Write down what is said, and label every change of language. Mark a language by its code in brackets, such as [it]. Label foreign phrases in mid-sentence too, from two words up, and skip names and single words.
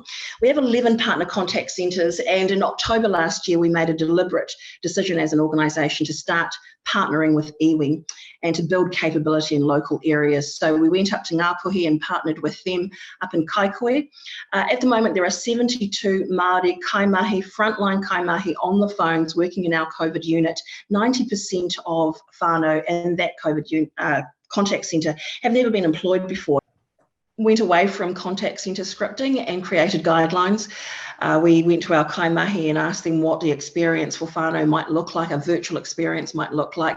[en] We have 11 partner contact centres, and in October last year we made a deliberate decision as an organisation to start partnering with iwi and to build capability in local areas. So we went up to Ngāpuhi and partnered with them up in Kaikohe. At the moment there are 72 Māori kaimahi, frontline kaimahi on the phones working in our COVID unit. 90% of whānau in that COVID contact centre have never been employed before. Went away from contact centre scripting and created guidelines. We went to our kaimahi and asked them what the experience for whānau might look like, a virtual experience might look like.